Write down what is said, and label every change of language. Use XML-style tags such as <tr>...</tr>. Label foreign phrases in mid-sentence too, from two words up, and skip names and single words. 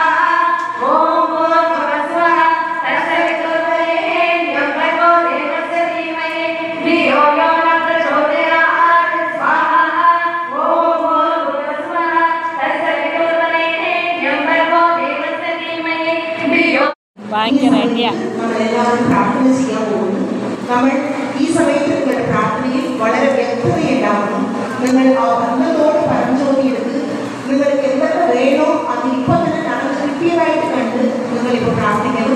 <sa>ॐ भूर्भुवस्सुवः तत्सवितुर्वरेण्यं भर्गो देवस्य धीमहि धियो यो न प्रचोदयात् स्वाहा. ॐ भूर्भुवस्सुवः तत्सवितुर्वरेण्यं भर्गो देवस्य धीमहि धियो.</sa> <ml>നമ്മളെല്ലാവരും പ്രാർത്ഥന ചെയ്യാൻ പോകുന്നു. നമ്മൾ ഈ സമയത്ത് നിങ്ങളുടെ പ്രാർത്ഥനയിൽ വളരെ വ്യക്തതയുണ്ടാവണം. നിങ്ങൾ ആ ബന്ധത്തോട് പരംജ്യോതി എടുത്ത് നിങ്ങൾക്ക് എന്തൊക്കെ വേണോ അത് ഇപ്പം തന്നെ ഞങ്ങൾ കൃത്യമായിട്ട് കണ്ട് നിങ്ങളിപ്പോൾ പ്രാർത്ഥിക്കണം.</ml>